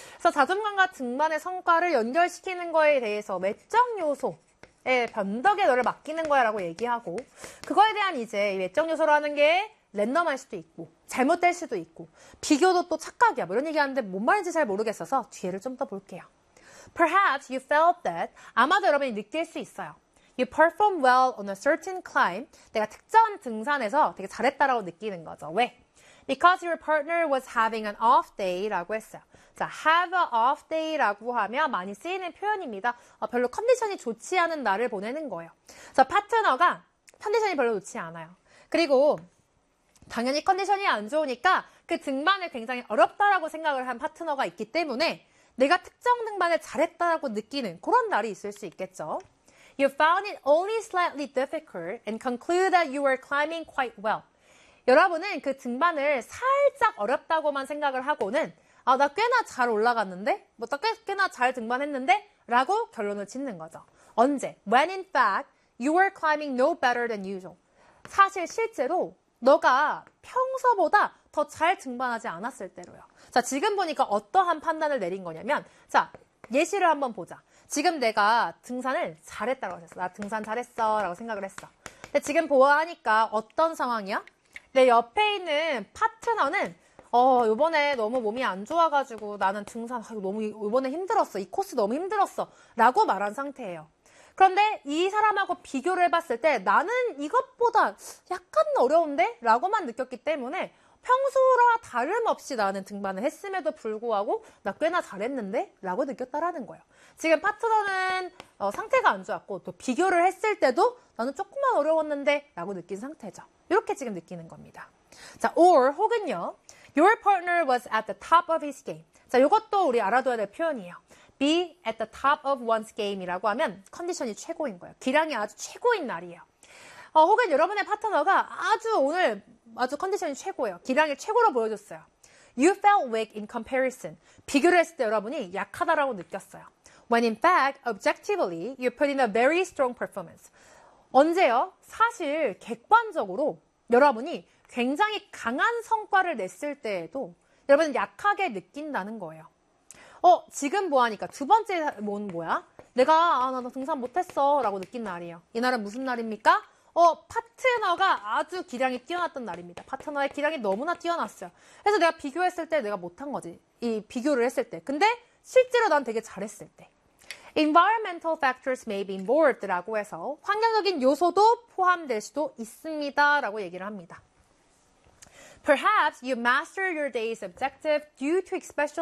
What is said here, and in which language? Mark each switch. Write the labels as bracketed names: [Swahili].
[Korean] 그래서 자존감과 등반의 성과를 연결시키는 거에 대해서 외적 요소의 변덕에 너를 맡기는 거야라고 얘기하고 그거에 대한 이제 외적 요소라는 게 랜덤할 수도 있고 잘못될 수도 있고 비교도 또 착각이야. 뭐 이런 얘기하는데 뭔 말인지 잘 모르겠어서 뒤에를 좀더 볼게요. [English] Perhaps you felt that. [Korean] 아마도 여러분이 느낄 수 있어요. [English] You perform well on a certain climb. [Korean] 내가 특정한 등산에서 되게 잘했다라고 느끼는 거죠. 왜? [English] Because your partner was having an off day [Korean] 라고 했어요. 자, [English] have a off day [Korean] 라고 하면 많이 쓰이는 표현입니다. 별로 컨디션이 좋지 않은 날을 보내는 거예요. 자, 파트너가 컨디션이 별로 좋지 않아요. 그리고 당연히 컨디션이 안 좋으니까 그 등반을 굉장히 어렵다라고 생각을 한 파트너가 있기 때문에 내가 특정 등반을 잘했다라고 느끼는 그런 날이 있을 수 있겠죠. [English] You found it only slightly difficult and conclude that you were climbing quite well. [Korean] 여러분은 그 등반을 살짝 어렵다고만 생각을 하고는, 아, 나 꽤나 잘 올라갔는데? 뭐, 나 꽤나 잘 등반했는데? 라고 결론을 짓는 거죠. 언제? [English] When in fact, you were climbing no better than usual. [Korean] 사실 실제로 너가 평소보다 더잘 등반하지 않았을 때로요. 자, 지금 보니까 어떠한 판단을 내린 거냐면, 자, 예시를 한번 보자. 지금 내가 등산을 잘했다고 하셨어. 나 등산 잘했어. 라고 생각을 했어. 근데 지금 보아하니까 어떤 상황이야? 내 옆에 있는 파트너는, 요번에 너무 몸이 안 좋아가지고 나는 등산, 너무 요번에 힘들었어. 이 코스 너무 힘들었어. 라고 말한 상태예요. 그런데 이 사람하고 비교를 해봤을 때 나는 이것보다 약간 어려운데? 라고만 느꼈기 때문에 평소와 다름없이 나는 등반을 했음에도 불구하고 나 꽤나 잘했는데? 라고 느꼈다라는 거예요. 지금 파트너는 상태가 안 좋았고 또 비교를 했을 때도 나는 조금만 어려웠는데? 라고 느낀 상태죠. 이렇게 지금 느끼는 겁니다. 자, or 혹은요. [English] Your partner was at the top of his game. [Korean] 자, 이것도 우리 알아둬야 될 표현이에요. [English] Be at the top of one's game [Korean] 이라고 하면 컨디션이 최고인 거예요. 기량이 아주 최고인 날이에요. 혹은 여러분의 파트너가 아주 오늘 아주 컨디션이 최고예요. 기량이 최고로 보여줬어요. [English] You felt weak in comparison. [Korean] 비교를 했을 때 여러분이 약하다라고 느꼈어요. [English] When in fact, objectively, you put in a very strong performance. [Korean] 언제요? 사실 객관적으로 여러분이 굉장히 강한 성과를 냈을 때에도 여러분은 약하게 느낀다는 거예요. 지금 보아하니까 두 번째 뭔 뭐야? 내가 나 등산 못했어라고 느낀 날이에요. 이날은 무슨 날입니까? 파트너가 아주 기량이 뛰어났던 날입니다. 파트너의 기량이 너무나 뛰어났어요. 그래서 내가 비교했을 때 내가 못한 거지. 이 비교를 했을 때. 근데 실제로 난 되게 잘했을 때. [English] Environmental factors may be involved [Korean] 라고 해서 환경적인 요소도 포함될 수도 있습니다라고 얘기를 합니다. [English] Perhaps you master your day's objective due to especially